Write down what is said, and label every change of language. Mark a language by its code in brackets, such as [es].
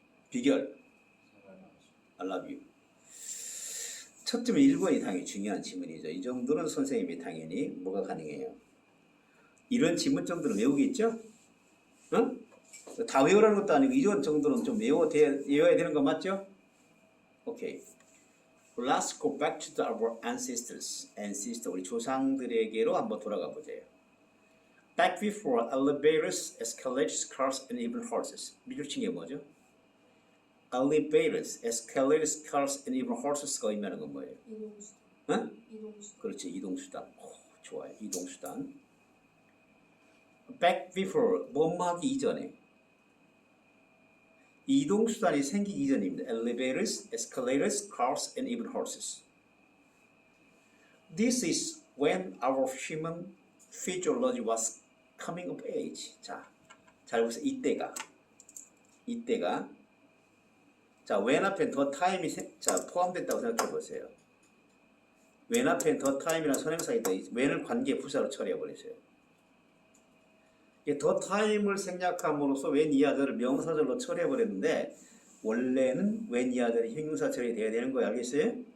[ko] 비결. [en] I love you. [ko] 첫 점은 1번이 당연히 중요한 지문이죠. 이 정도는 선생님이 당연히 뭐가 가능해요. 이런 지문 정도는 외우겠죠? 응? 다 외우라는 것도 아니고 이런 정도는 좀 외워야 되는 거 맞죠? 오케이. [en] Let's go back to our ancestors. [ko] 우리 조상들에게로 한번 돌아가 보세요. [en] Back before elevators, escalators, cars, and even horses. [ko] 미줄친 게 뭐죠? [en] Elevators, escalators, cars, and even horses가 [ko] 의미하는 건 뭐예요? 이동수단. 응? 이동수단. 그렇지, 이동수단. 좋아요, 이동수단. [en] Back before, [ko] 뭐뭐 하기 이전에. 이동수단이 생기기 이전입니다. [en] Elevators, escalators, cars, and even horses. This is when our human physiology was coming of age. [ko] 자, 잘 보세요. 이때가 자, when 앞에 더 타임이 포함됐다고 생각해 보세요. when 앞에 더 타임이라는 선행사가 있다. when을 관계 부사로 처리해 버리세요. 더 타임을 생략함으로써 when 이하절을 명사절로 처리해 버렸는데 원래는 when 이하절이 형용사 처리돼야 되는 거예요. 알겠어요?